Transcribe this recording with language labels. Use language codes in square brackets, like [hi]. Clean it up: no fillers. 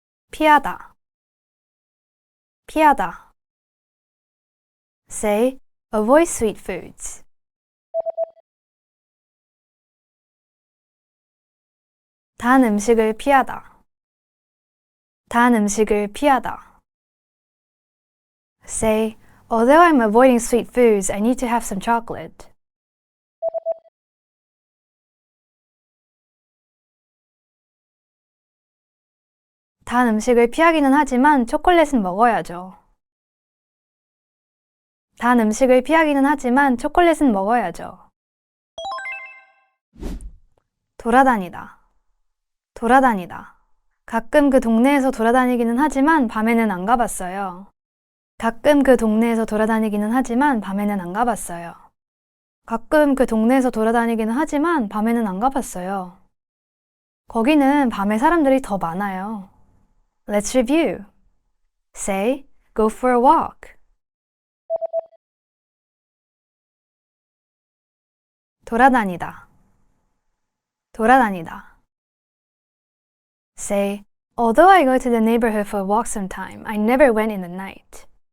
[ko] 피하다, 피하다. [en] Say avoid sweet foods. [ko] 단 음식을 피하다, 단 음식을 피하다. [en] Say, although I'm avoiding sweet foods, I need to have some chocolate. [ko] 단 음식을 피하기는 하지만 초콜릿은 먹어야죠. 단 음식을 피하기는 하지만 초콜릿은 먹어야죠. 돌아다니다, 돌아다니다. 가끔 그 동네에서 돌아다니기는 하지만 밤에는 안 가봤어요. 가끔 그 동네에서 돌아다니기는 하지만 밤에는 안 가봤어요. 가끔 그 동네에서 돌아다니기는 하지만 밤에는 안 가봤어요. 거기는 밤에 사람들이 더 많아요. [en] Let's review. Say, go for a walk. [ko] 돌아다니다, 돌아다니다. [en] Say, although I go to the neighborhood for a walk sometime, I never went in the night.